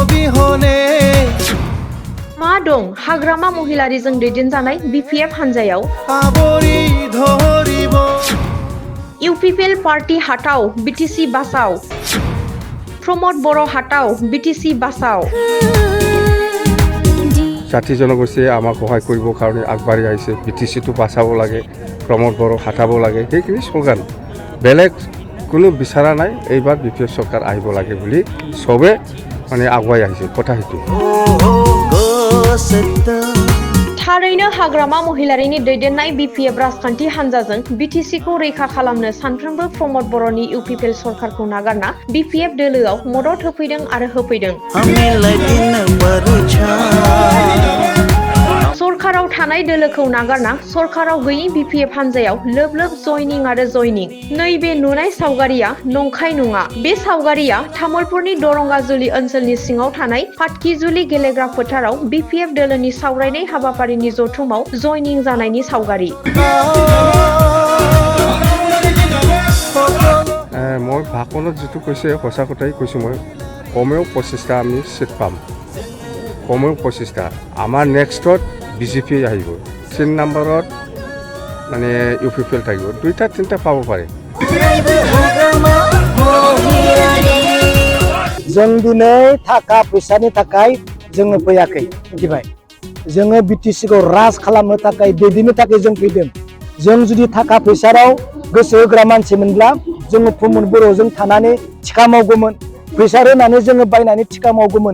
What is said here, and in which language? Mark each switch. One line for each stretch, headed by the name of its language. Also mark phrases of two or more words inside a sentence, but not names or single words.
Bodo: मा दं हाग्रामा महिलारिजों दैदेनजानाय बिपिएफ हान्जायाव? इउपिपिएल पार्टी हाटाव बिटिसि बासाव, प्रमद बर' हाटाव बिटिसि बासाव।
Assamese: জাতি জনগোষ্ঠীয়ে আমাক সহায় কৰিবৰ কাৰণে আগবাঢ়ি আহিছে। বিটিচিটো বাচাব লাগে, প্ৰমদ বড়ো হাটাব লাগে, সেইখিনি স্লোগান। বেলেগ কোনো বিচৰা নাই। এইবাৰ বিপিএফ চৰকাৰ আহিব লাগে বুলি চবে মানে আগুৱাই আহিছে। কথা সেইটো।
Bodo: थारैनो हाग्रामा महिलारिनि दैदेननाय बिपिएफ राजखान्थि हान्जाजों बिटिसिखौ रैखा खालामनो सानफ्रोमबो प्रमद बर'नि इउपिपिएल सरकारखौ नागारना बिपिएफ दोलोआव मदद होफैदों आरो होफैदों। सरकाराव थानाय दोलोखौ नागारना सरकाराव गैयै बिपिएफ हान्जायाव लोब लोब जयनिं आरो जयनिं। नैबे नुनाय सावगारिया नंखाय नङा। बे सावगारिया तामुलपुरनि दरंगाजुलि ओनसोलनि सिङाव थानाय पाटकिजुलि गेलेग्रा फोथाराव बिपिएफ दोलोनि सावरायनाय हाबाफारिनि जथुमाव जयनिं जानायनि सावगारि।
Assamese: মই ভাষণত যিটো কৈছে সঁচা কথাই কৈছোঁ। মই কমেও 25টা আমি চিট পাম, কমেও 25টা। আমাৰ নেক্সটত বিজেপি আহিব, 3 নম্বৰত মানে ইউপিপিএল থাকিব, 2টা 3টা পাব পাৰে।
Bodo: जों दिनै थाखा फैसानि थाखाय जोङो फैयाखै, मिथिबाय? जोङो बिटिसिखौ राज खालामनो थाखाय दैदेननो थाखाय जों फैदों। जों जुदि थाखा फैसायाव गोसो होग्रा मानसिमोनब्ला जोङो प्रमद बर'जों थानानै थिखा मावगौमोन, फैसा होनानै जोङो बायनानै थिखा मावगौमन।